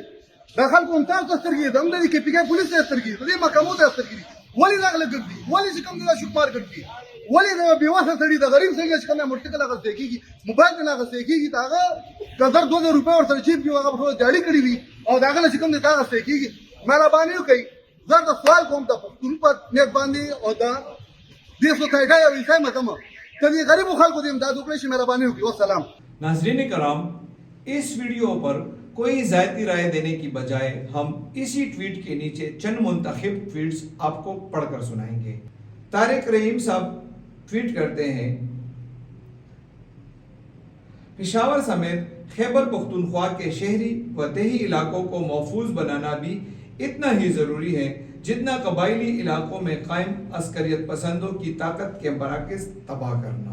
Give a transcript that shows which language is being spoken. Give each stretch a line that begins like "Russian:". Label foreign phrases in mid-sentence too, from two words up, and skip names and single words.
Pashto: دا خلکو هم تاسو سترګې زموږ د KPK پولیس سترګې دې محکمو ته سترګې ولې راغله ګرځي، ولې چې کوم دا شکمار ګرځي، ولې دا بېواسه سړي د غریب څنګه چې کومه موټرسایکل اخیستی کېږي، موبایل نه اخیستی کېږي، د هغه 1000-2000 روپۍ ورسره چیپ کړي، هغه ټوله دیاړي کړي وي او د هغه نه چې کوم دی دا اخیستی کېږي. مهرباني وکړئ زه د سوال کوم د پښتون په نیت باندې او د دې سوسایټۍ او عیسائی محکمه ته دې غریبو خلکو دې امداد وکړئ شي. مهرباني وکړئ. والسلام.
Urdu: ناظرین کرام، اس ویڈیو پر کوئی ذاتی رائے دینے کی بجائے ہم اسی ٹویٹ کے نیچے چند منتخب ٹویٹس آپ کو پڑھ کر سنائیں گے. طارق رحیم صاحب ٹویٹ کرتے ہیں، پشاور سمیت خیبر پختونخوا کے شہری و دیہی علاقوں کو محفوظ بنانا بھی اتنا ہی ضروری ہے جتنا قبائلی علاقوں میں قائم عسکریت پسندوں کی طاقت کے مراکز تباہ کرنا.